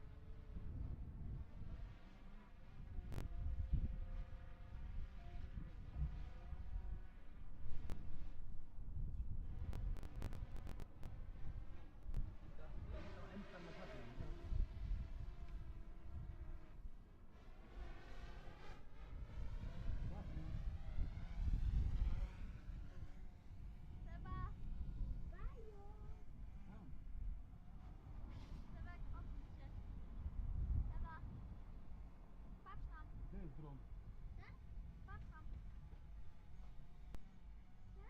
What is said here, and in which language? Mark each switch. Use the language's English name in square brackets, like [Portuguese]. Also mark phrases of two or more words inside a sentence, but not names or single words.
[Icelandic] Þetta á endan með kallinu. [Polish] Seba! Bajo! Já. Sebek, odwróć się. Seba! Patrz tam. Gdzie jest dron? Tak? Patrz tam. Tak?